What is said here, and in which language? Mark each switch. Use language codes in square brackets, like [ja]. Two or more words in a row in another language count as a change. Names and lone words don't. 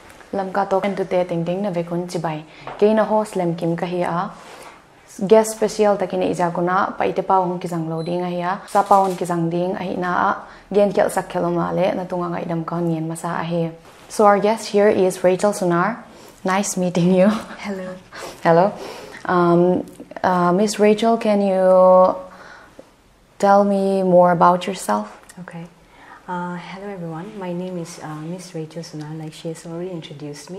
[pck] Lamka Talk and today ting na vekun chibai. Kaina host Lemkim kahia. Guest special takina ijakuna Paite paung kisang loading ahia. Sappau kisang ding ahina gen kel sakhelomale na tunga ngaidam kan ngien masa ahi. [en] So our guest here is Rachel Sonar. Nice meeting you. Hello. Hello. Miss Rachel, can you tell me more about yourself? Okay. Hello everyone. My name is Miss Rachel Sonar, like she has already introduced me.